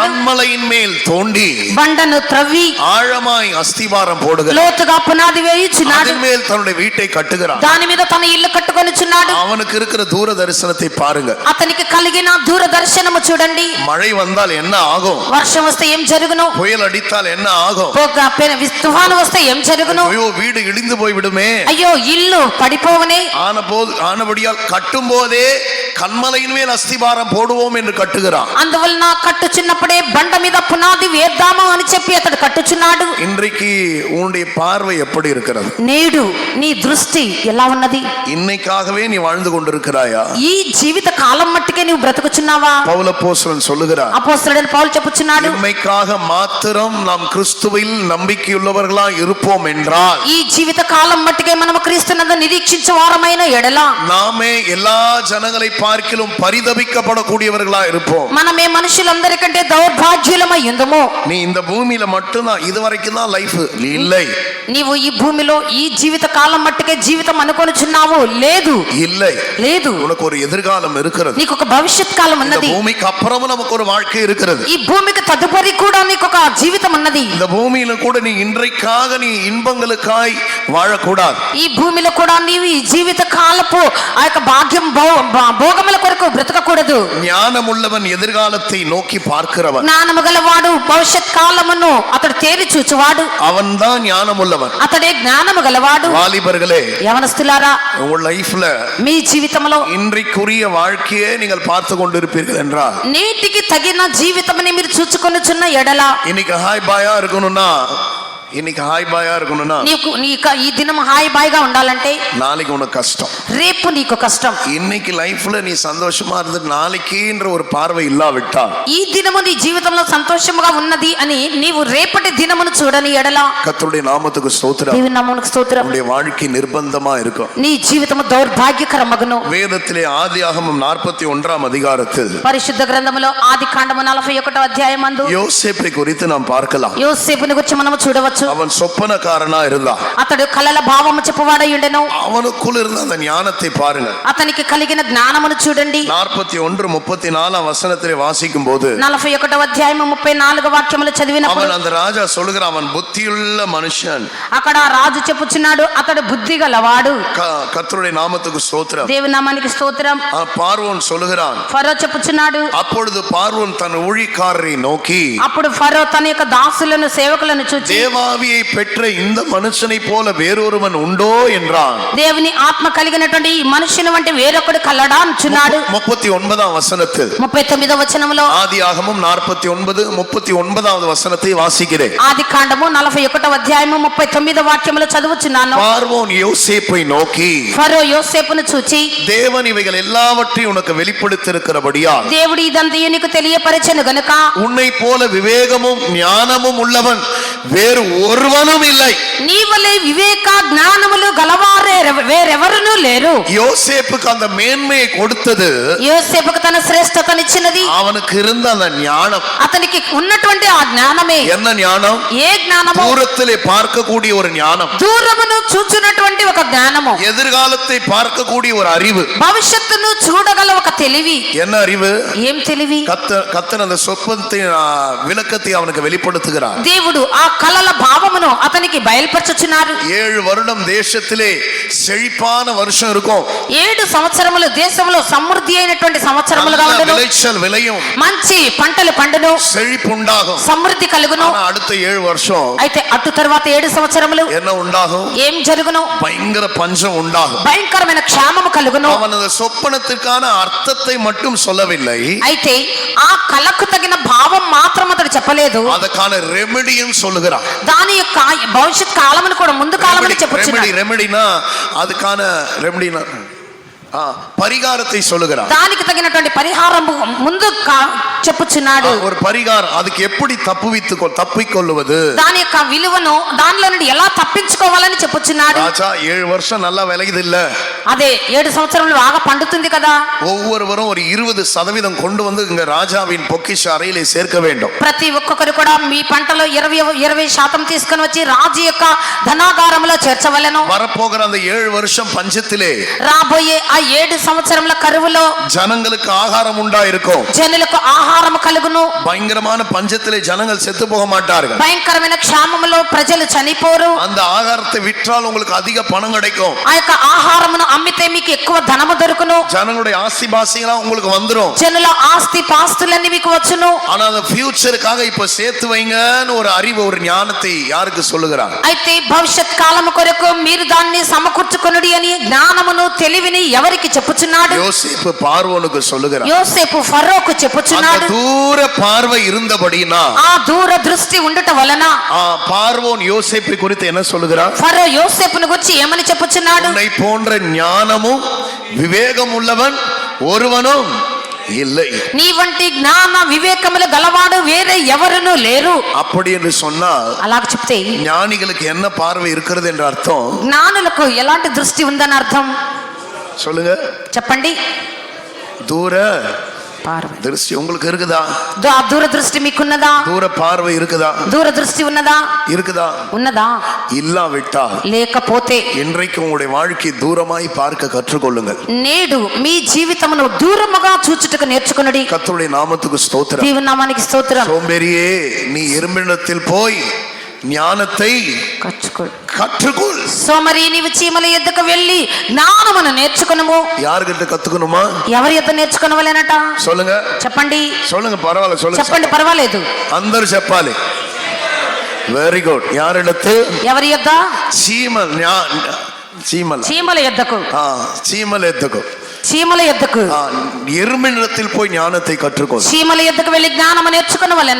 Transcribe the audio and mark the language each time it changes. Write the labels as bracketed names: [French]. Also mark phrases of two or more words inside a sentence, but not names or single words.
[Tamil] கன்மலையின் மேல் தோண்டி [Telugu] బండను త్రవ్వి [Tamil] ஆழமாய் அஸ்திவாரம் போடுகிறான். [Telugu] లోతుగా పునాది వేయుచున్నాడు. [Tamil] அதன் மேல் தன்னுடைய வீட்டை கட்டுகிறான். [Telugu] దాని మీద తన ఇల్లు కట్టుకొనుచున్నాడు. [Tamil] அவனுக்கு இருக்கிற தூர தரிசனத்தை பாருங்க. [Telugu] అతనికి కలిగిన దూరదర్శనము చూడండి. [Tamil] மழை வந்தால் என்ன ஆகும்? [Telugu] వర్షం వస్తే ఏం జరుగును? [Tamil] புயல் அடித்தால் என்ன ஆகும்? [Telugu] తుఫాను వస్తే ఏం జరుగును? [Tamil] ஐயோ வீடு இடிந்து போய் விடுமே. [Telugu] అయ్యో ఇల్లు పడిపోవనే. [Tamil] ஆனபடியால் கட்டும் போதே கன்மலையின் மேல் அஸ்திபாரம் போடுவோம் என்று கட்டுகிறான். [Telugu] అందువలన కట్టుచున్నప్పుడే బండ మీద పునాది వేద్దామా అని చెప్పి అతడు కట్టుచున్నాడు. [Tamil] இன்றைக்கு உன்னுடைய பார்வை எப்படி இருக்கிறது? [Telugu] నేడు నీ దృష్టి ఎలా ఉన్నది? [Tamil] இன்னைக்காகவே நீ வாழ்ந்து கொண்டிருக்கிறாயா? [Telugu] ఈ జీవిత కాలం మట్టుకే నీవు బ్రతుకుచున్నావా? [Tamil] பவுல் அப்போஸ்தலன் சொல்லுகிறார். [Telugu] అపోస్తలుడైన పౌలు చెప్పుచున్నాడు. [Tamil] இன்மைக்காக மாத்திரம் நாம் கிறிஸ்துவில் நம்பிக்கையுள்ளவர்களா இருப்போம் என்றால் [Telugu] ఈ జీవిత కాలం మట్టుకే మనము క్రీస్తునందు నిరీక్షించే వారమైన ఎడల [Tamil] நாமே எல்லா ஜனங்களை பார்க்கிலும் பரிதபிக்கப்படக்கூடியவர்களா இருப்போம். [Telugu] మనమే మనుషులందరికంటే దౌర్భాగ్యులమై ఉందము. [Tamil] நீ இந்த பூமியில மட்டும்தான் இதுவரைக்கும் தான் லைஃப் இல்லை. [Telugu] నీవు ఈ భూమిలో ఈ జీవిత కాలం మట్టుకే జీవితం అనుకొనుచున్నావు. లేదు [Tamil] இல்லை [Telugu] లేదు. [Tamil] உனக்கு ஒரு எதிர்காலம் இருக்கிறது. [Telugu] నీకు ఒక భవిష్యత్ కాలం [Tamil] இந்த [Telugu] ఉన్నది. [Tamil] பூமிக்கு அப்புறமும் நமக்கு ஒரு வாழ்க்கை இருக்கிறது. [Telugu] ఈ భూమికి తదుపరి కూడా నీకు ఒక జీవితం ఉన్నది. [Tamil] இந்த பூமியில கூட நீ இன்றைக்காக நீ இன்பங்களுக்காய் வாழக்கூடாது. [Telugu] ఈ భూమిలో కూడా నీవు ఈ జీవిత కాలపు ఆ యొక్క భాగ్యం భోగముల కొరకు బ్రతకకూడదు. [Tamil] ஞானமுள்ளவன் எதிர்காலத்தை நோக்கி பார்க்கிறவன். [Telugu] జ్ఞానము గలవాడు భవిష్యత్ కాలమును అతడు తేరి చూచువాడు. [Tamil] அவன் தான் ஞானமுள்ளவன். [Telugu] అతడే జ్ఞానము గలవాడు. [Tamil] வாலிபர்களே, [Telugu] యవనస్తులారా, [Tamil] உங்க லைஃப்ல [Telugu] మీ జీవితంలో [Tamil] இன்றைக்குரிய வாழ்க்கையை நீங்கள் பார்த்து கொண்டிருப்பீர்கள் என்றால் [Telugu] నేటికి తగిన జీవితమని మీరు చూచుకొనుచున్న ఎడల [Tamil] இன்னைக்கு ஹாய் பாயா இருக்கணும்னா [Telugu] నీకు ఈ దినం హాయి బాయిగా ఉండాలంటే [Tamil] நாளைக்கு உனக்கு கஷ்டம். [Telugu] రేపు నీకు కష్టం. [Tamil] இன்னைக்கு லைஃப்ல நீ சந்தோஷமா இருந்து நாளைக்குன்ற ஒரு பார்வை இல்லாவிட்டா [Telugu] ఈ దినము నీ జీవితంలో సంతోషముగా ఉన్నది అని నీవు రేపటి దినమును చూడని ఎడల [Tamil] கர்த்தருடைய நாமத்துக்கு ஸ்தோத்திரம். [Telugu] దేవుని నామమునకు స్తోత్రం. [Tamil] உன்னுடைய வாழ்க்கை நிர்பந்தமா இருக்கும். [Telugu] నీ జీవితము దౌర్భాగ్యకరమగును. [Tamil] வேதத்திலே ஆதியாகமம் 41ஆம் அதிகாரத்தில் [Telugu] పరిశుద్ధ గ్రంథములో ఆదికాండము 41వ అధ్యాయమందు [Tamil] யோசேப்பை குறித்து நாம் பார்க்கலாம். [Telugu] యోసేపుని గురించి మనము చూడవచ్చు. [Tamil] அவன் சொப்பனக்காரனா இருந்தான். [Telugu] అతడు కలల భావము చెప్పువాడై ఉండెను. [Tamil] அவனுக்குள்ள இருந்த அந்த ஞானத்தை பாருங்க. [Telugu] అతనికి కలిగిన జ్ఞానమును చూడండి. [Tamil] 41:34 வசனத்திலே வாசிக்கும் போது [Telugu] 41వ అధ్యాయము 34వ వాక్యములు చదివినప్పుడు [Tamil] அவன் அந்த ராஜா சொல்லுகிறான், அவன் புத்தியுள்ள மனுஷன். [Telugu] అక్కడ రాజు చెప్పుచున్నాడు, అతడు బుద్ధి గలవాడు. [Tamil] கர்த்தருடைய நாமத்துக்கு ஸ்தோத்திரம். [Telugu] దేవుని నామానికి స్తోత్రం. [Tamil] பார்வோன் சொல்லுகிறான். [Telugu] ఫరో చెప్పుచున్నాడు. [Tamil] அப்பொழுது பார்வோன் தன் ஊழியக்காரரை நோக்கி, [Telugu] అప్పుడు ఫరో తన యొక్క దాసులను సేవకులను చూచి, [Tamil] தேவாவியை பெற்ற இந்த மனுஷனை போல வேறொருவன் உண்டோ என்றான். [Telugu] దేవుని ఆత్మ కలిగినటువంటి ఈ మనుషుని వంటి వేరొకడు కలడా అంటున్నాడు. [Tamil] 39ஆம் வசனத்தில் [Telugu] 39వ వచనములో [Tamil] ஆதியாகமம் 49:39வது வசனத்தை வாசிக்கிறேன். [Telugu] ఆదికాండము 41వ అధ్యాయము 39వ వాక్యములో చదువుచున్నాను. [Tamil] பார்வோன் யோசேப்பை நோக்கி, [Telugu] ఫరో యోసేపును చూచి, [Tamil] தேவன் இவைகள் எல்லாவற்றையும் உனக்கு வெளிப்படுத்தியிருக்கிறபடியால் [Telugu] దేవుడు ఇదంతయు నీకు తెలియపరచెను గనుక [Tamil] உன்னை போல விவேகமும் ஞானமும் உள்ளவன் வேறு ஒருவனும் இல்லை. [Telugu] నీ వలె వివేక జ్ఞానములు గలవారే వేరెవరునూ లేరు. [Tamil] யோசேப்புக்கு அந்த மேன்மையை கொடுத்தது, [Telugu] యోసేపుకు తన శ్రేష్టతనిచ్చినది [Tamil] அவனுக்கு இருந்த அந்த ஞானம். [Telugu] అతనికి ఉన్నటువంటి ఆ జ్ఞానమే. [Tamil] என்ன ஞானம்? [Telugu] ఏ జ్ఞానము? [Tamil] தூரத்திலே பார்க்கக்கூடிய ஒரு ஞானம், [Telugu] దూరమును చూచున్నటువంటి ఒక జ్ఞానము, [Tamil] எதிர்காலத்தை பார்க்கக்கூடிய ஒரு அறிவு, [Telugu] భవిష్యత్తును చూడగల ఒక తెలివి. [Tamil] என்ன அறிவு? [Telugu] ఏం తెలివి? [Tamil] கர்த்தர் அந்த சொப்பனத்தை விளக்கத்தை அவனுக்கு வெளிப்படுத்துகிறார். [Telugu] దేవుడు ఆ కలల భావమును అతనికి బయలుపరచుచున్నారు. [Tamil] 7 வருடம் தேசத்திலே செழிப்பான வருஷம் இருக்கும். [Telugu] 7 సంవత్సరములు దేశంలో సమృద్ధి అయినటువంటి సంవత్సరములుగా ఉండును. [Tamil] விளைச்சல் விளையும், [Telugu] మంచి పంటలు పండును, [Tamil] செழிப்பு உண்டாகும். [Telugu] సమృద్ధి కలుగును. [Tamil] அடுத்த 7 வருஷம் [Telugu] అయితే అటు తర్వాత 7 సంవత్సరములు [Tamil] என்ன உண்டாகும்? [Telugu] ఏం జరుగును? [Tamil] பயங்கர பஞ்சம் உண்டாகும். [Telugu] భయంకరమైన క్షామము కలుగును. [Tamil] அவன் அந்த சொப்பனத்திற்கான அர்த்தத்தை மட்டும் சொல்லவில்லை, [Telugu] అయితే ఆ కళకు తగిన భావం మాత్రం అతడు చెప్పలేదు, [Tamil] அதற்கான ரெமெடியும் சொல்லுகிறான். [Telugu] దాని యొక్క భవిష్యత్ కాలమును కూడా ముందు కాలమని చెప్పుచున్నాడు. [Tamil] ரெமெடினா அதுக்கான ரெமெடினா పరిహారத்தை சொல்லுகிறார். [Telugu] దానికి తగినటువంటి పరిహారము ముందు చెప్పుచున్నాడు. [Tamil] ஒரு பரிகாரம், அதுக்கு எப்படி தப்பிக்கொள்வது, [Telugu] దాని యొక్క విలువను దానిలో నుండి ఎలా తప్పించుకోవాలని చెప్పుచున్నాడు. [Tamil] ராஜா 7 வருஷம் நல்லா விளையுது இல்ல, [Telugu] అదే 7 సంవత్సరాలు బాగా పండుతుంది కదా. [Tamil] ஒவ்வொருவரும் ஒரு 20% கொண்டு வந்து இங்க ராஜாவின் பொக்கிஷ அறையிலே சேர்க்க வேண்டும். [Telugu] ప్రతి ఒక్కొక్కరు కూడా మీ పంటలో 20% తీసుకొని వచ్చి రాజు యొక్క ధనాగారంలో చేర్చవలెను. [Tamil] வரப்போகிற அந்த 7 வருஷம் பஞ்சத்திலே, [Telugu] రాబోయే ఆ 7 సంవత్సరముల కరువులో [Tamil] ஜனங்களுக்கு ஆகாரம் உண்டாயிருக்கும். [Telugu] జనులకు ఆహారం కలుగును. [Tamil] பயங்கரமான பஞ்சத்திலே ஜனங்கள் செத்து போக மாட்டார்கள். [Telugu] భయంకరమైన క్షామములో ప్రజలు చనిపోరు. [Tamil] அந்த ఆహారத்தை விற்றால் உங்களுக்கு அதிக பணம் கிடைக்கும். [Telugu] ఆ యొక్క ఆహారమును అమ్మితే మీకు ఎక్కువ ధనము దొరుకును. [Tamil] ஜனங்களுடைய ஆஸ்தி பாசிகளா உங்களுக்கு வந்துரும். [Telugu] జనుల ఆస్తి పాస్తులన్నీ మీకు వచ్చును. [Tamil] ஆனா அந்த ஃபியூச்சருக்காக இப்ப சேர்த்து வைங்கன்னு ஒரு அறிவு, ஒரு ஞானத்தை யாருக்கு சொல்லுகிறார்? [Telugu] అయితే భవిష్యత్ కాలము కొరకు మీరు దాన్ని సమకూర్చుకొనుడి అని జ్ఞానమును తెలివిని ఎవరికి చెప్పుచున్నాడు? [Tamil] யோசேப்பு பார்வோனுக்கு சொல்லுகிறார். [Telugu] యోసేపు ఫరోకు చెప్పుచున్నాడు. [Tamil] దూర பார்வை இருந்தபடினா, [Telugu] ఆ దూర దృష్టి ఉండుట వలన [Tamil] பார்வோன் யோசேப்பை குறித்து என்ன சொல்லுகிறார்? [Telugu] ఫరో యోసేపును గురించి ఏమని చెప్పుచున్నాడు? [Tamil] உன்னை போன்ற ஞானமும் விவேகம் உள்ளவன் ஒருவனும் இல்லை. [Telugu] నీ వంటి జ్ఞాన వివేకములు గలవాడు వేరే ఎవరునూ లేరు. [Tamil] அப்படி என்று சொன்னால் [Telugu] అలాగ చెప్తే [Tamil] ஞானிகளுக்கு என்ன பார்வை இருக்கிறது என்ற அர்த்தம்? [Telugu] జ్ఞానులకు ఎలాంటి దృష్టి ఉందని అర్థం [Tamil] சொல்லுங்க, [Telugu] చెప్పండి. [Tamil] தூர பார்வை திருஷ்டி உங்களுக்கு இருக்குதா? [Telugu] దూర దృష్టి మీకున్నదా? [Tamil] தூர பார்வை இருக்குதா? [Telugu] దూర దృష్టి ఉన్నదా? [Tamil] இருக்குதா? [Telugu] ఉన్నదా? [Tamil] இல்லாவிட்டால் [Telugu] లేకపోతే [Tamil] இன்றைக்கு உங்களுடைய வாழ்க்கை தூரமாய் பார்க்க கற்றுக்கொள்ளுங்கள். [Telugu] నేడు మీ జీవితమును దూరముగా చూచుటకు నేర్చుకొనుడి. [Tamil] கர்த்தருடைய நாமத்துக்கு ஸ்தோத்திரம். [Telugu] దేవుని నామానికి స్తోత్రం. [Tamil] சோம்பேறியே, நீ எறும்பினிடத்தில் போய் ஞானத்தை கற்றுக்கொள். [Telugu] సోమరి నీవు చీమల యొద్దకు వెళ్ళి జ్ఞానమును నేర్చుకొనుము. [Tamil] யார்கிட்ட கத்துக்கணுமா? [Telugu] ఎవరి యొద్ద నేర్చుకొనవలెనట? [Tamil] சொல்லுங்க, [Telugu] చెప్పండి. [Tamil] சொல்லுங்க, பரவாயில்ல, சொல்லுங்க, [Telugu] చెప్పండి, పర్వాలేదు. అందరూ చెప్పాలి. [English] very good. [Telugu] யாரிடத்து? ఎవరి యొద్ద? చీమల యొద్దకు. చీమల యొద్దకు. చీమల యొద్దకు. [Tamil] எறும்பினிடத்தில் போய் ஞானத்தை கற்றுக்கொள். [Telugu] చీమల యొద్దకు వెళ్ళి జ్ఞానము నేర్చుకొనవలెను.